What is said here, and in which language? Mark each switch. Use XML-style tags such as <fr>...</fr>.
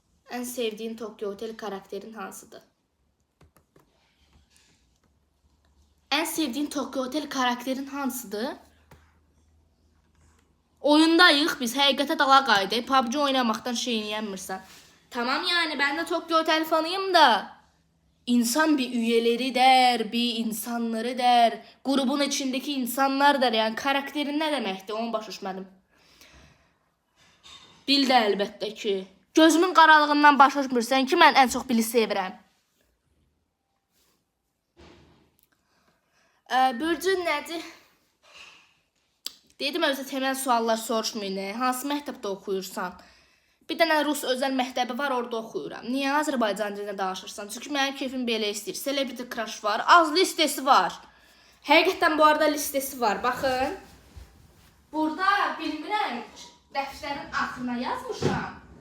<az>Ən sevdiyin Tokyo Hotel karakterin hansıdır? Ən sevdiyin Tokyo Hotel karakterin hansıdır? Oyundayıq biz, həqiqətə dala qayıdıq. PUBG oynamaqdan şeyinləyənmirsən.</az> <tr>Tamam yani, ben de Tokyo Hotel fanıyım da. İnsan bir üyeleri der, bir insanları der. Grubun içindeki insanlar der. Yani karakterin ne</tr> <az>deməkdir, onu başa düşmədim. Bil də əlbəttə ki. Gözümün qaralığından başa düşmürsən ki, mən ən çox Bili sevirəm. Bürcün nədir? Dedim özə temel suallar soruşmayın. Hansı məktəbdə oxuyursan? Bir dənə Rus özəl məktəbi var, orada oxuyuram. Niyə Azərbaycan dilində danışırsan? Çünki mənim keyfim belə istəyir. Celebrity crush var, az listesi var. Həqiqətən bu arada listesi var. Baxın. Burada bilmirəm, dəftərin axırına yazmışam.</az>